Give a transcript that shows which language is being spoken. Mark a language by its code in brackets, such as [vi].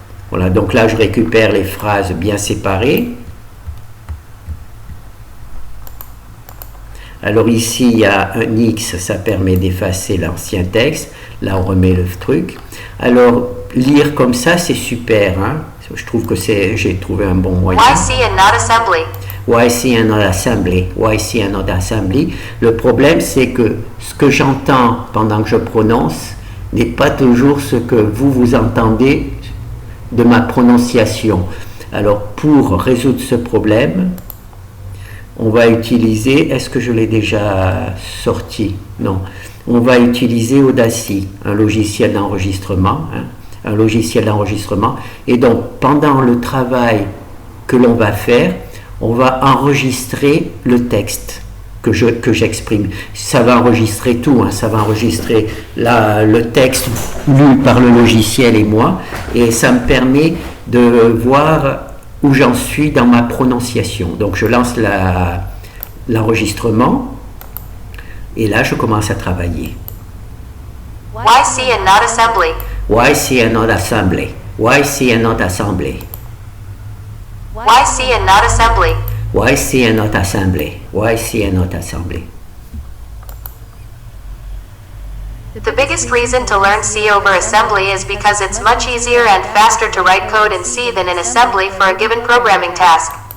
[fr] Voilà, donc là je récupère les phrases bien séparées. Alors ici il y a un X, ça permet d'effacer l'ancien texte. Là on remet le truc. Alors lire comme ça c'est super, hein. Je trouve que j'ai trouvé un bon moyen. [en] Why see and not assembly? Why see and not assembly? Why see and not assembly? [fr] Le problème c'est que ce que j'entends pendant que je prononce n'est pas toujours ce que vous entendez de ma prononciation. Alors pour résoudre ce problème, on va utiliser, est-ce que je l'ai déjà sorti? Non. On va utiliser Audacity, un logiciel d'enregistrement, hein, un logiciel d'enregistrement. Et donc pendant le travail que l'on va faire, on va enregistrer le texte que j'exprime. Ça va enregistrer tout, hein, ça va enregistrer le texte lu par le logiciel et moi, et ça me permet de voir où j'en suis dans ma prononciation. Donc je lance l'enregistrement et là je commence à travailler. [en] Why see and not assembly? Why see and not assembly? Why see and not assembly? Why see and not assembly? Why see and not assembly? Why see and not assembly? The biggest reason to learn C over assembly is because it's much easier and faster to write code in C than in assembly for a given programming task.